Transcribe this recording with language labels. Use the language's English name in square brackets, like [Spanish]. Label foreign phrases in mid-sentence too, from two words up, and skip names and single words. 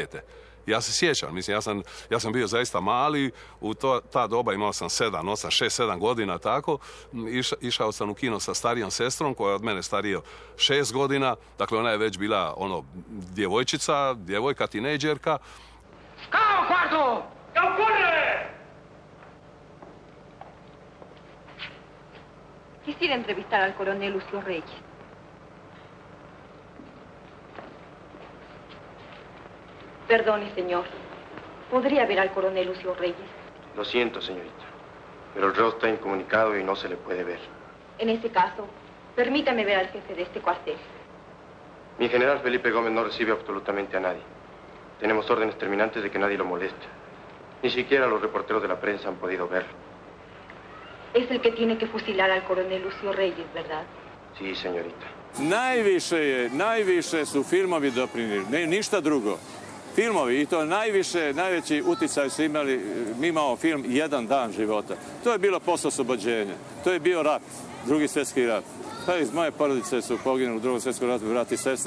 [Serbian] Ja se sjećam, mislim, ja sam bio zaista mali, u ta doba imao sam 6-7 godina, tako. Išao sam u kino sa starijom sestrom, koja je od mene starija 6 godina, dakle ona je već bila djevojka, tinejdžerka. Cao, quarto! Cao, corre! [Spanish] Quisiera entrevistar al coronel Lucio Reyes. Perdone, señor. ¿Podría ver al coronel Lucio Reyes? Lo siento, señorita, pero el reo está incomunicado y no se le puede ver. En ese caso, permítame ver al jefe de este cuartel. Mi general Felipe Gómez no recibe absolutamente a nadie. Tenemos órdenes terminantes de que nadie lo moleste. Ni siquiera los reporteros de la prensa han podido verlo. Es el que tiene que fusilar al coronel Lucio Reyes, ¿verdad? Sí, señorita. [Serbian] Najviše su filmovi doprinijeli, ništa drugo. Filmovi, i to najveći uticaj su imao film Jedan dan života. To je bilo posle oslobođenja. To je bio rat, Drugi svjetski rat. Pa iz moje porodice su poginuli u Drugom svjetskom ratu, brat i sestra.